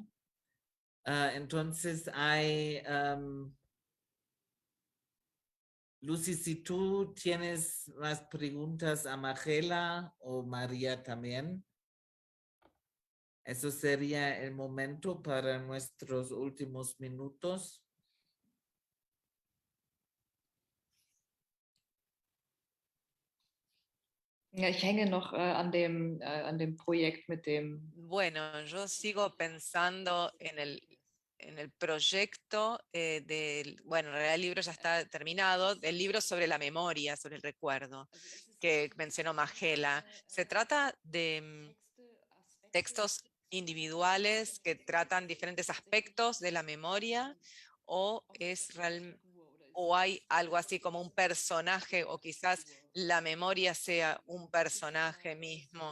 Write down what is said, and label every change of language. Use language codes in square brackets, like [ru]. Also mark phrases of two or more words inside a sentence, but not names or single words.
[es] Entonces hay, Lucy, si tú tienes más preguntas a Magela o María también, eso sería el momento para nuestros últimos minutos. [de] Ja, ich hänge noch an dem Projekt mit dem... [es] Bueno, yo sigo pensando en el proyecto bueno, en realidad el libro ya está terminado, del libro sobre la memoria, sobre el recuerdo, que mencionó Magela. Se trata de textos individuales que tratan diferentes aspectos de la memoria, o hay algo así como un personaje, o quizás la memoria sea un personaje mismo.